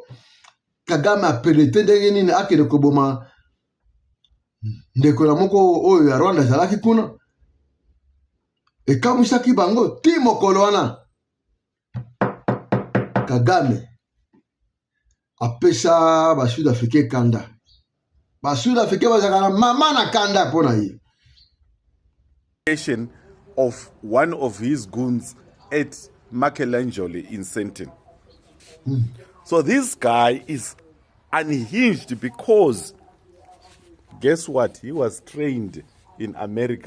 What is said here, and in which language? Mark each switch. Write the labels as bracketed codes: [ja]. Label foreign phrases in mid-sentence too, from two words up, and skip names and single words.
[ln] Kagame [fr] a pénétré [ln] ndenge nini akende koboma ndeko na moko oyo ya Rwanda zalaki kuna. Ekamusaki bango ti mokolo wana. Kagame apesa ba Sud-Africain kanda. Ba Sud-Africain bazakana mama na kanda pona ye. [en] Of one of his goons at Michelangelo in Sentin. So this guy is unhinged because guess what? He was trained in America.